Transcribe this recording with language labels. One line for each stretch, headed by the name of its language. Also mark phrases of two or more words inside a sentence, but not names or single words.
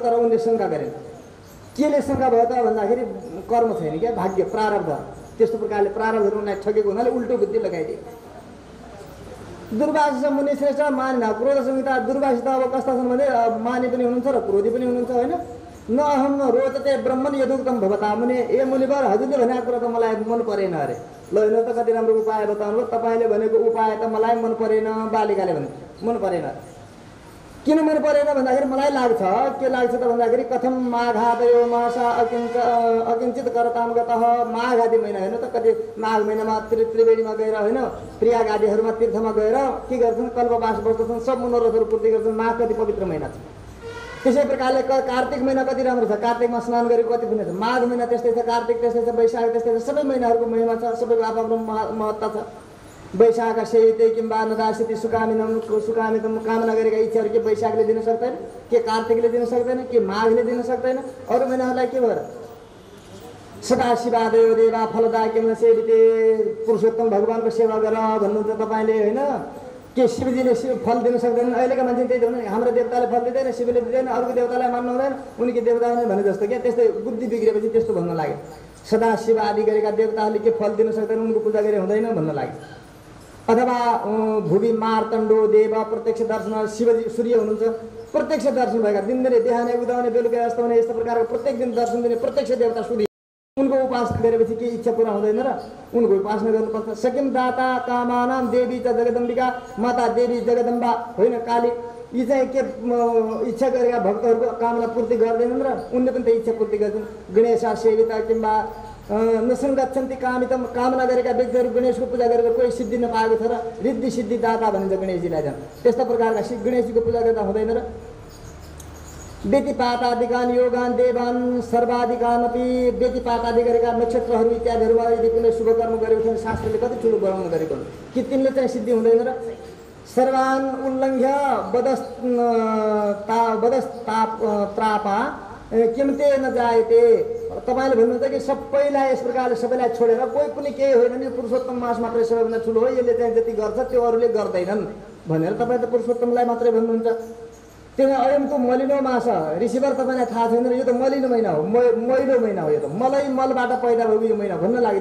Nepali: तर उनले शङ्का गरेन। केले शङ्का भयो त भन्दाखेरि कर्म छैन क्या, भाग्य प्रारब्ध। त्यस्तो प्रकारले प्रारब्धहरू उनलाई ठगेको हुनाले उल्टो बुद्धि लगाइदिए।
Sanskrit: दुर्वासा मुनि श्रेष्ठ मानिन क्रोध संहिता।
Nepali: दुर्वासा त अब कस्ता छन् भने मानि पनि हुनुहुन्छ र क्रोधी पनि हुनुहुन्छ होइन।
Sanskrit: न अहम रोचते ब्रह्मन यदुक्तम भवता मुनि,
Nepali: ए मुनिवर हजुरले भनेको कुरा त मलाई मन परेन अरे। ल हेर्नु त कति राम्रो उपाय बताउनु, तपाईँले भनेको उपाय त मलाई मन परेन, बालिकाले भने मन परेन। किन मन परेन भन्दाखेरि मलाई लाग्छ, के लाग्छ त भन्दाखेरि
Sanskrit: कथम माघादयो मासा अकिञ्चित करताम गतः।
Nepali: माघ आदि महिना हेर्नु त कति माघ महिनामा त्रिवेणीमा गएर होइन, प्रयाग आदिहरूमा तीर्थमा गएर के गर्छन्, कल्पवास बस्दछन्, सब मनोरथहरू पूर्ति गर्छन्। माघ कति पवित्र महिना छ। त्यसै प्रकारले कार्तिक महिना कति राम्रो छ, कार्तिकमा स्नान गरेको कति पुण्य छ। माघ महिना त्यस्तै छ, कार्तिक त्यस्तै छ, वैशाख त्यस्तै छ। सबै महिनाहरूको महिमा छ, सबैको आफ्नो महत्त्व छ।
Sanskrit: वैशाख सेविते किम्बा नदासिति सुकामितम,
Nepali: कामना गरेका इच्छाहरू के वैशाखले दिन सक्दैन, के कार्तिकले दिन सक्दैन, के माघले दिन सक्दैन। अरू महिनाहरूलाई के भएर
Sanskrit: सदाशिवादयो देवा फलदा किम सेविते,
Nepali: पुरुषोत्तम भगवानको सेवा गर भन्नुहुन्छ तपाईँले होइन। के शिवजीले फल दिन सक्दैनन्? अहिलेका मान्छे त्यही हुन्, हाम्रो देवताले फल दिँदैन, शिवले दिँदैन, अरूको देवतालाई मान्नु हुँदैन, उनकी देवता भने जस्तो क्या। त्यस्तै बुद्धि बिग्रेपछि त्यस्तो भन्नु लाग्यो। सदाशिव आदि गरेका देवताहरूले के फल दिन सक्दैन, उनको पूजा गरे हुँदैन भन्नु लाग्यो।
Sanskrit: अथवा भुवि मार्तण्डो देव प्रत्यक्ष दर्शन,
Nepali: शिवजी सूर्य हुनुहुन्छ, प्रत्यक्ष दर्शन भएका, दिनदिनै देखाउने उदाउने बेलुका अस्ताउने यस्तो प्रकारको प्रत्येक दिन दर्शन दिने प्रत्यक्ष देवता सूर्य। उनको उपासना गरेपछि के इच्छा पुरा हुँदैन र उनको उपासना गर्नुपर्छ।
Sanskrit: सकिम दाता कामानाम देवी च जगदम्बिका,
Nepali: माता देवी जगदम्बा होइन काली, यी चाहिँ के इच्छा गरेका भक्तहरूको कामना पूर्ति गर्दैनन् र उनले पनि त्यो इच्छा पूर्ति गर्छन्।
Sanskrit: गणेशा सेविता किम्बा नसङ्गच्छन्ति कामितम,
Nepali: कामना गरेका व्यक्तिहरू गणेशको पूजा गरेर कोही सिद्धि नपाएको छ र रिद्धि सिद्धि दाता भनिन्छ गणेशजीलाई झन्। त्यस्ता प्रकारका गणेशजीको पूजा गर्दा हुँदैन र
Sanskrit: व्यतिपातादिकान योगान देवान सर्वाधिकानपि,
Nepali: व्यतिपातादि गरेका नक्षत्रहरू इत्यादिहरूमा यदि कुनै शुभ कर्म गरेको छ भने शास्त्रले कति ठुलो वर्णन गरेको हुन्छ कि तिनले चाहिँ सिद्धि हुँदैन र।
Sanskrit: सर्वान उल्लङ्घ्य बदस्तापा किमते नजायते,
Nepali: तपाईँले भन्नुहुन्छ कि सबैलाई यस प्रकारले सबैलाई छोडेर कोही पनि केही होइन नि, पुरुषोत्तम मास मात्रै सबैभन्दा ठुलो हो, यसले चाहिँ जति गर्छ त्यो अरूले गर्दैनन् भनेर तपाईँ त पुरुषोत्तमलाई मात्रै भन्नुहुन्छ। त्यही
Sanskrit: अयम त मलिनो मास ऋषिवर,
Nepali: तपाईँलाई थाहा छैन र यो त मलिनो महिना हो, मैलो महिना हो, यो त मलबाट पैदा भएको यो महिना भन्न लाग्यो।